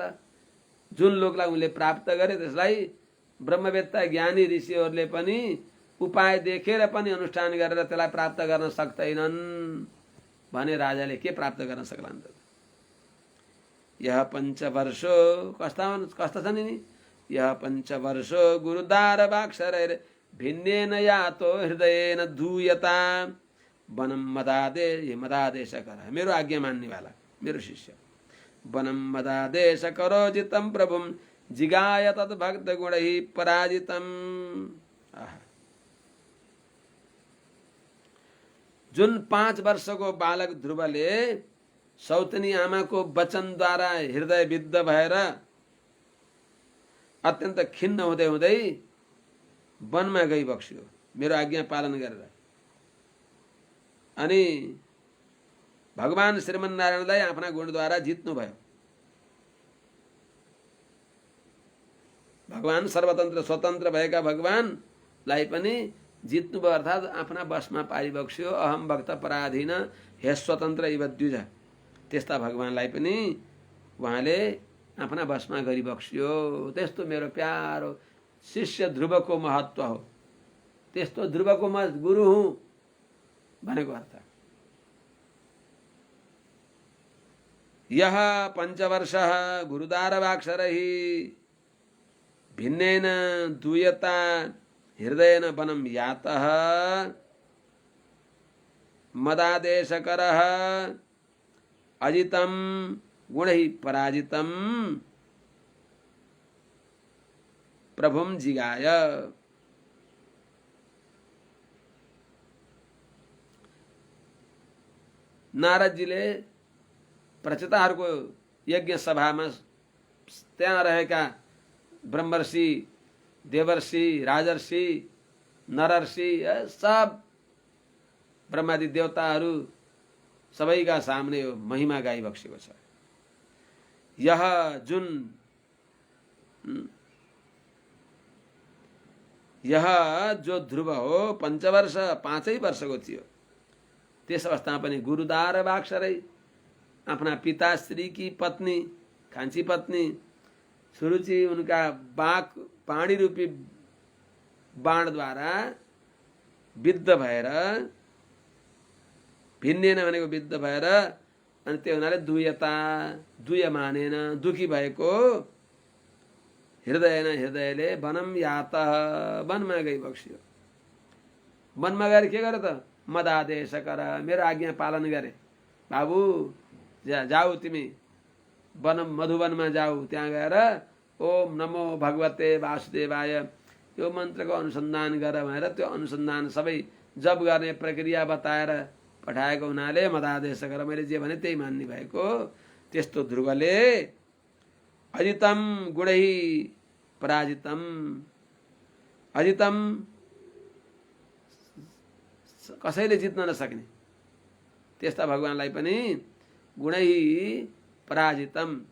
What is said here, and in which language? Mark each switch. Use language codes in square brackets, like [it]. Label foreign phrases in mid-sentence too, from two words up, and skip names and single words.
[ne] जुन लोकलाई उनले प्राप्त गरे त्यसलाई ब्रह्मवेत्ता ज्ञानी ऋषिहरूले पनि उपाय देखेर पनि अनुष्ठान गरेर त्यसलाई प्राप्त गर्न सक्दैनन् भने राजाले के प्राप्त गर्न सक्लान् त? [sa] यह पञ्चवर्षो [ne] कस्ता छन् नि? [sa] यह पञ्चवर्षो गुरुदार वाक्शरैर भिन्नेन यातो हृदयेन धूयता वनम मदादेश कर। [ne] मेरो आज्ञा मान्नेवाला मेरो शिष्य। [sa] वनम मदादेश करो जितम प्रभुम जिगाय तत् भक्त गुणैः पराजितम। [ne] जुन 5 वर्षको बालक ध्रुवले सौतनी आमाको वचनद्वारा हृदय विद्ध भएर अत्यन्त खिन्न हुँदै हुँदै वनमा गई बक्स्यो मेरो आज्ञा पालन गरेर। अनि भगवान श्रीमन्नारायणलाई आफ्ना गुणद्वारा जित्नु भयो। भगवान सर्वतन्त्र स्वतन्त्र भएका भगवानलाई पनि जित्नु भयो, अर्थात् आफ्ना बसमा पारिबक्स्यो। [sa] अहम भक्त पराधीन हे स्वतन्त्र इव द्विज। [ne] त्यस्ता भगवानलाई पनि उहाँले आफ्ना बसमा गरिबक्स्यो। त्यस्तो मेरो प्यारो शिष्य ध्रुवको महत्त्व हो। त्यस्तो ध्रुवको म गुरु हुँ भनेको अर्थ। [sa] यह पञ्चवर्षः गुरुदारवाक्शरैः भिन्नेन दूयता हृदयेन वनं यातः मदादेशकरः अजितं गुणैः पराजितं प्रभुं जिगाय। [ne] नारदजीले प्रचेताहरूको यज्ञ सभामा त्यहाँ रहेका ब्रह्मर्षि, देवर्षि, राजर्षि, नरर्षि सब ब्रह्मादि देवताहरू सबैका सामने यो महिमा गाइबक्सेको छ। यह जुन यह जो ध्रुव हो 5 वर्ष 5 वर्षको थियो। त्यस अवस्थामा पनि [sa] गुरुदार वाक्शरै [ne] आफ्ना पिताश्रीकी पत्नी कान्छी पत्नी सुरुचि उनका पाणी रूपी बाणद्वारा विद्ध भएर भिन्नेन भनेको विद्ध भएर अनि त्यो हुनाले दुयता दुय मानेन दुखी भएको हृदय न हृदयले [sa] वनम यात [ne] वनमा गई बक्सियो। वनमा गएर के गरे त [sa] मदादेश कर [ne] मेरो आज्ञा पालन गरे। बाबु जाऊ तिमी वनम मधुवनमा जाऊ, त्यहाँ गएर [sa] ओम नमो भगवते वासुदेवाय [ne] यो मन्त्रको अनुसन्धान गर भनेर त्यो अनुसन्धान सबै जप गर्ने प्रक्रिया बताएर पठाएको हुनाले [sa] मदादेश गर [ne] मैले जे भने त्यही मान्ने भएको। त्यस्तो ध्रुवले [sa] अजितम गुणै पराजितम, [ne] अजितम कसैले जित्न नसक्ने त्यस्ता भगवानलाई पनि [sa] गुणै पराजितम